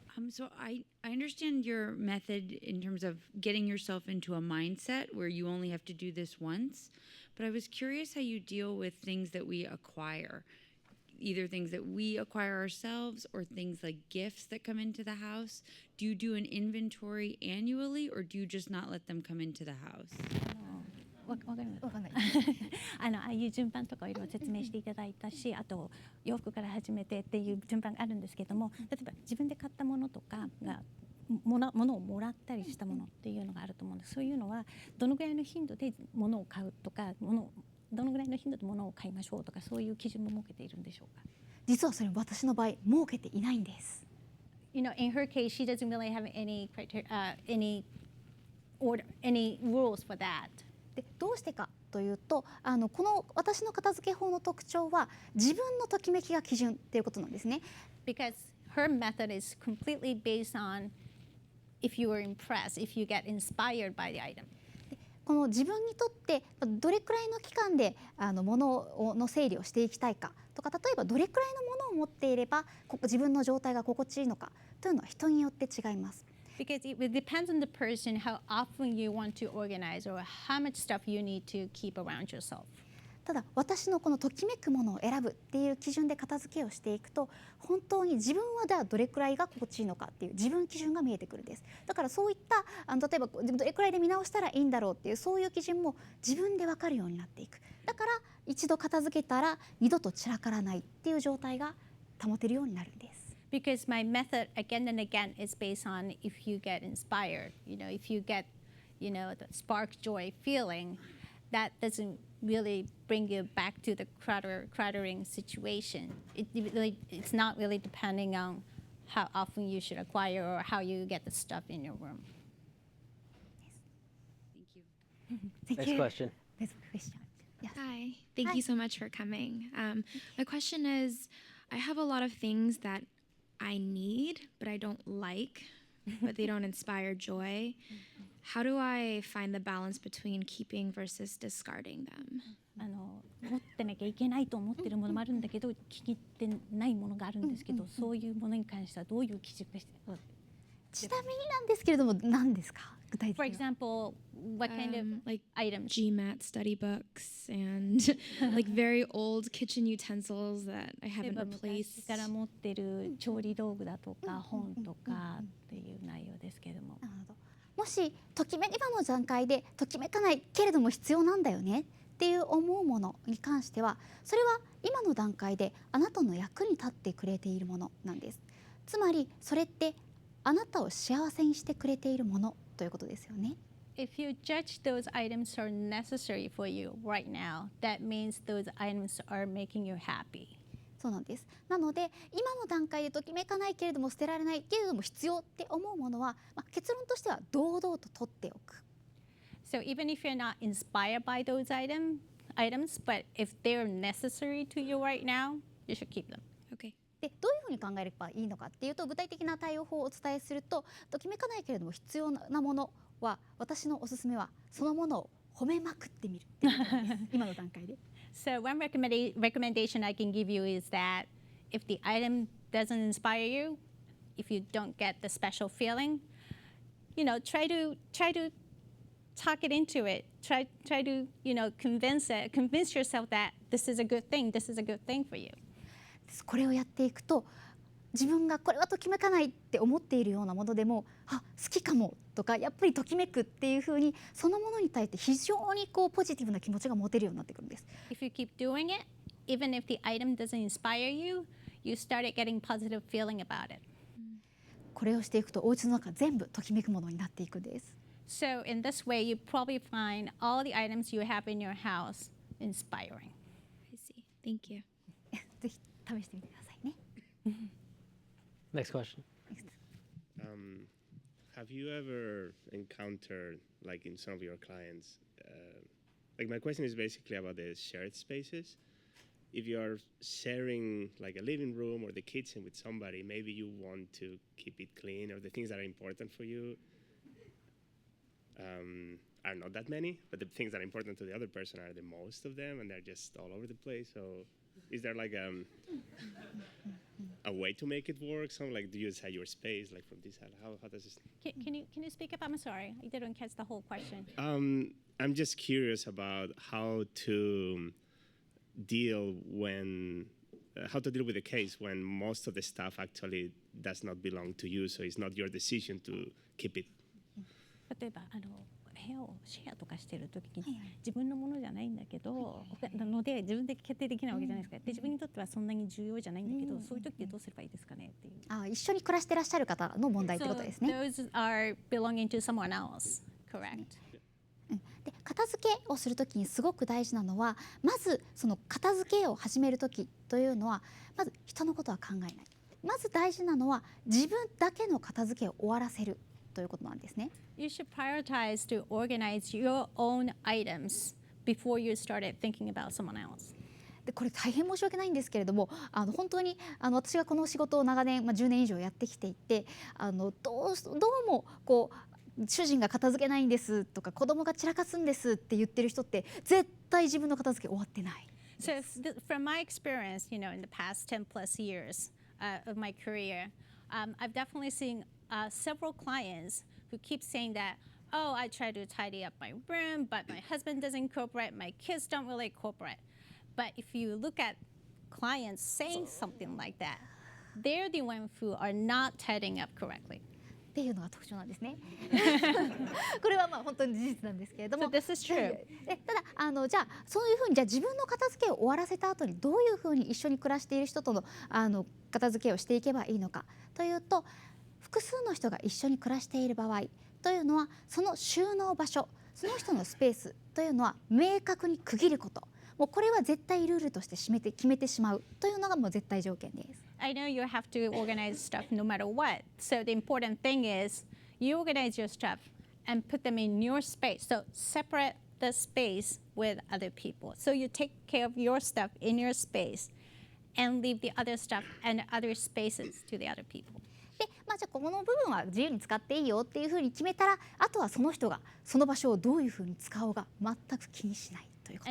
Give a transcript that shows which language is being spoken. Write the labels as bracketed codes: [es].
[en] So I understand your method in terms of getting yourself into a mindset where you only have to do this once, but I was curious how you deal with things that we acquire, either things that we acquire ourselves or things like gifts that come into the house. Do you do an inventory annually or do you just not let them come into the house? [ja] わかります。わかんないああいう順番とかいろいろ説明していただいたし、あと洋服から始めてっていう順番があるんですけども、例えば自分で買ったものとかが物をもらったりしたものっていうのがあると思うんです。そういうのはどのぐらいの頻度で物を買うとか、どのぐらいの頻度で物を買いましょうとか、そういう基準も設けているんでしょうか。実はそれ私の場合設けていないんです。 [en] You know, in her case, she doesn't really have any criteria, any rules for that. [ja] でどうしてかとというと、この私の片付け法の特徴は自分のときめきが基準っていうことなんですね。 [en] Because her method is completely based on if you are impressed, if you get inspired by the item. [ja] この自分にとってどれくらいの期間で物の整理をしていきたいかとか、例えばどれくらいのものを持っていれば自分の状態が心地いいのかというのは人によって違います。 [en] Because it depends on the person how often you want to organize or how much stuff you need to keep around yourself. [ja] ただ私のこのときめくものを選ぶっていう基準で片付けをしていくと、本当に自分はではどれくらいが心地いいのかっていう自分基準が見えてくるんです。だからそういった例えばどれくらいで見直したらいいんだろうっていうそういう基準も自分で分かるようになっていく。だから一度片付けたら二度と散らからないっていう状態が保てるようになるんです。 [en] Because my method again and again is based on if you get inspired, if you get, the spark joy feeling, that doesn't really bring you back to the cluttering situation. It's not really depending on how often you should acquire or how you get the stuff in your room. Thank you. Next question. Next question. Yes. Hi, thank you so much for coming. My question is, I have a lot of things that I need, but I don't like, but they don't inspire joy. How do I find the balance between keeping versus discarding them? [ja] 持ってなきゃいけないと思ってるものもあるんだけど、気に入ってないものがあるんですけど、そういうものに関してはどういう基準が必要ですか？ちなみになんですけれども何ですか？具体的 [en] For [ja] には。 [en] example, what kind of Like items? GMAT study books and like very old kitchen utensils that I [ja] 例え [en] haven't [ja] ば昔 [en] replaced. [ja] から持ってる調理道具だとか本とかっていう内容ですけれども。なるほど。もし今の段階でときめかないけれども必要なんだよねっていう思うものに関しては、それは今の段階であなたの役に立ってくれているものなんです。つまりそれってあなたを幸せにしてくれているものということですよね。 [en] If you judge those items are necessary for you right now, that means those items are making you happy. [ja] そうなんです。なので今の段階でときめかないけれども捨てられないけれども必要って思うものは、結論としては堂々と取っておく。 [en] So even if you're not inspired by those items, but if they're necessary to you right now, you should keep them. Okay. [ja] でどういうふうに考えればいいのかっていうと、具体的な対応法をお伝えすると、ときめかないけれども必要なものは私のおすすめはそのものを褒めまくってみるっていうことです今の段階で。 [en] So one recommendation I can give you is that if the item doesn't inspire you, if you don't get the special feeling, try to talk it into it. Try to convince yourself that this is a good thing. This is a good thing for you. [ja] これをやっていくと、自分がこれはときめかないって思っているようなものでも、好きかもとかやっぱりときめくっていうふうにそのものに対して非常にポジティブな気持ちが持てるようになってくるんです。 [en] If you keep doing it, even if the item doesn't inspire you, you started getting positive feeling about it. [ja] これをしていくとお家の中全部ときめくものになっていくんです。 [en] So in this way, you probably find all the items you have in your house inspiring. I see. Thank you. [ja] ぜひ試してみてくださいね。 [en] Next question. Have you ever encountered, like in some of your clients, like my question is basically about the shared spaces. If you are sharing like a living room or the kitchen with somebody, maybe you want to keep it clean, or the things that are important for you are not that many, but the things that are important to the other person are the most of them, and they're just all over the place. So is there like a way to make it work? Something like, do you decide your space, like from this side? How does this? Can you speak up? I'm sorry, I didn't catch the whole question. I'm just curious about how to deal with the case when most of the stuff actually does not belong to you, so it's not your decision to keep it. [ja] 例えば部屋をシェアとかしてる時に自分のものじゃないんだけど、なので自分で決定できないわけじゃないですか。で自分にとってはそんなに重要じゃないんだけど、そういう時ってどうすればいいですかねっていう。一緒に暮らしてらっしゃる方の問題ってことですね。 [en] Those are belonging to someone else, correct? [ja] で片付けをするときにすごく大事なのは、まずその片付けを始めるときというのはまず人のことは考えない。まず大事なのは自分だけの片付けを終わらせるということなんですね。 [en] You should prioritize to organize your own items before you started thinking about someone else. [ja] でこれ大変申し訳ないんですけれども、本当に私がこの仕事を長年、10年以上やってきていて、どうもこう主人が片付けないんですとか子供が散らかすんですって言ってる人って絶対自分の片付け終わってない。 [en] So from my experience, in the past 10 plus years of my career, I've definitely seen several clients who keep saying that, oh, I try to tidy up my room, but my husband doesn't cooperate, my kids don't really cooperate. But if you look at clients saying something like that, they're the ones who are not tidying up correctly. [ja] っていうのが特徴なんですね。これはまあ本当に事実なんですけれども、 [en] So this is true. [ja] ただじゃあそういうふうにじゃあ自分の片付けを終わらせた後にどういうふうに一緒に暮らしている人との片付けをしていけばいいのかというと、複数の人が一緒に暮らしている場合というのはその収納場所、その人のスペースというのは明確に区切ること。もうこれは絶対ルールとして決めてしまうというのがもう絶対条件です。 [en] I know you have to organize stuff no matter what. So the important thing is you organize your stuff and put them in your space. So separate the space with other people. So you take care of your stuff in your space and leave the other stuff and other spaces to the other people. [ja] で、じゃあこの部分は自由に使っていいよっていうふうに決めたら、あとはその人がその場所をどういうふうに使おうが全く気にしないということ。